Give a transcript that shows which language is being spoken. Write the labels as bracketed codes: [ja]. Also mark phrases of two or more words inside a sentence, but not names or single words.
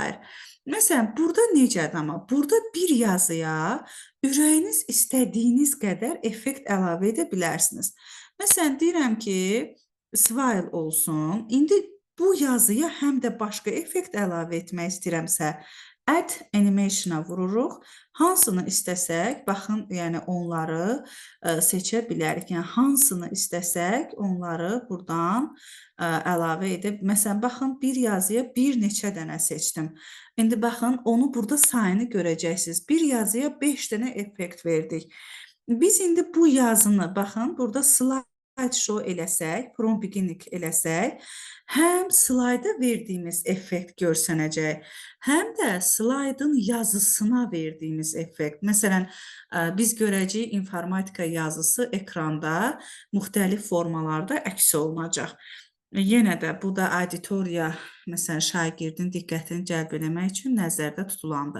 [az] Məsələn, burada necədir amma? Burada bir yazıya ürəyiniz istədiyiniz qədər effekt əlavə edə bilərsiniz. Məsələn, deyirəm ki, smile olsun. İndi bu yazıya həm də başqa effekt əlavə etmək istəyirəmsə, [en] add animation- [az] a vururuq. Hansını istəsək, baxın, yəni onları seçə bilərik. Yəni hansını istəsək, onları buradan əlavə edib. Məsələn, baxın, bir yazıya bir neçə dənə seçdim. İndi baxın, onu burada sayını görəcəksiniz. Bir yazıya 5 dənə effekt verdik. Biz indi bu yazını, baxın, burada slideshow eləsək, [en] from beginning [az] eləsək, həm slayda verdiyimiz effekt görsənəcək, həm də slaydın yazısına verdiyimiz effekt. Məsələn, biz görəcəyik informatika yazısı ekranda müxtəlif formalarda əks olunacaq. Yenə də bu da auditoriya, məsələn, şagirdin diqqətini cəlb eləmək üçün nəzərdə tutulandır.